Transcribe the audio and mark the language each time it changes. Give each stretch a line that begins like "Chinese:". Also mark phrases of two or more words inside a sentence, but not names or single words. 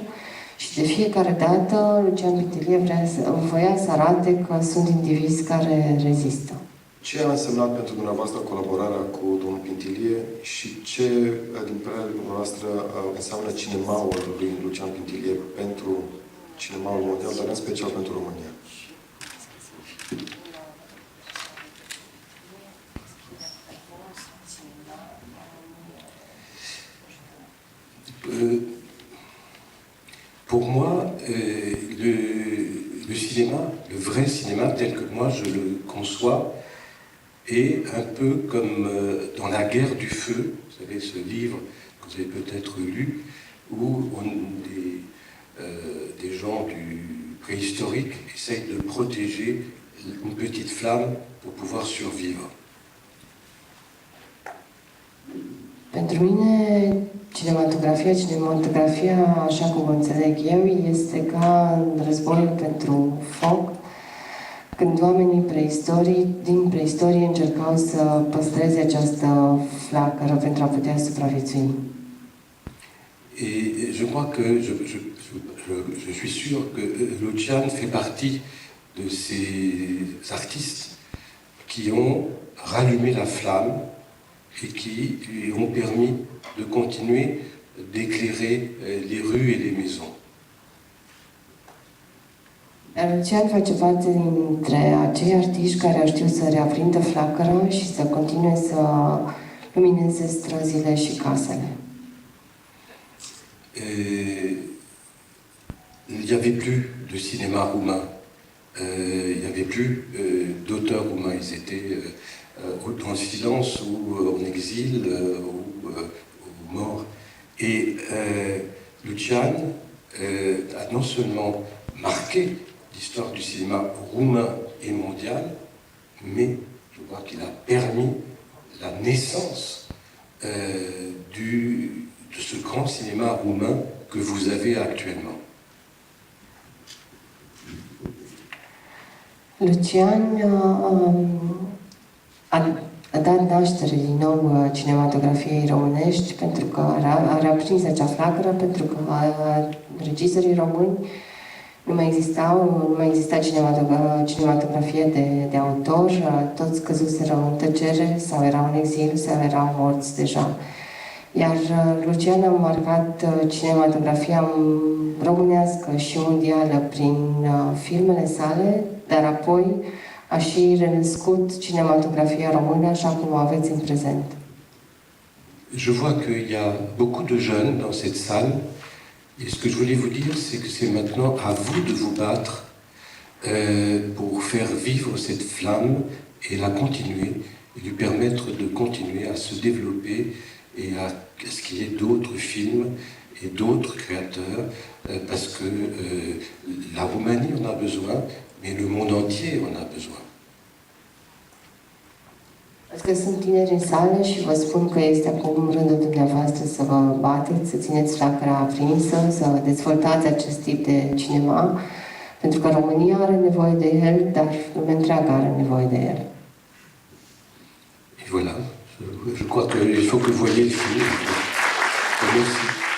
Romanian: Și de fiecare dată, Lucian Pintilie voia să arate că sunt indivizi care rezistă. Ce a însemnat pentru dumneavoastră colaborarea cu domnul Pintilie și ce, din părerea dumneavoastră, înseamnă cinemaul lui Lucian Pintilie pentru cinemaul mondial, dar în special pentru România?
French: Pour moi, le cinéma, le vrai cinéma tel que moi je le conçois, est un peu comme dans La guerre du feu, vous savez, ce livre que vous avez peut-être lu, où des gens du préhistorique essayent de protéger une petite flamme pour pouvoir survivre.
Romanian: Pentru mine, cinematografia, așa cum o înțeleg eu, este ca în războiul pentru foc, când oamenii din preistorie încercau să păstreze această flacără pentru a putea supraviețui.
French: Et je crois que, je suis sûr que Lucian fait partie de ces artistes qui ont rallumé la flamme et qui lui ont permis de continuer d'éclairer les rues et les maisons.
Romanian: Lucian face parte dintre acei artiști care au știut să reaprindă flacăra și să continue să lumineze străzile și casele.
French: Il n'y avait plus de cinéma roumain, il n'y avait plus d'auteurs roumains, ils étaient dans le silence ou en exil ou morts. Et Lucian a non seulement marqué l'histoire du cinéma roumain et mondial, mais je crois qu'il a permis la naissance de ce grand cinéma roumain que vous avez actuellement.
Romanian: Lucian a dat naștere din nou cinematografiei românești pentru că a reaprins acea flacără, pentru că regizorii români nu mai exista cinematografie de autor, toți căzuseră în tăcere sau erau în exil sau erau morți deja. Iar Lucian a marcat cinematografia românească și mondială prin filmele sale, dar apoi a și renăscut cinematografia română așa cum o aveți în prezent.
French: Je vois qu'il y a beaucoup de jeunes dans cette salle. Et ce que je voulais vous dire, c'est que c'est maintenant à vous de vous battre pour faire vivre cette flamme et la continuer, et lui permettre de continuer à se développer et à ce qu'il y ait d'autres films et d'autres créateurs, parce que la Roumanie en a besoin, mais le monde entier en a besoin.
Romanian: Pentru că sunt tineri în sală și vă spun că este acum rândul dumneavoastră să vă bateți, să țineți flacăra aprinsă, să dezvoltați acest tip de cinema, pentru că România are nevoie de el, dar lumea întreagă are nevoie de el.
French: Et voilà, je crois qu'il faut que vous voyez le film. Merci.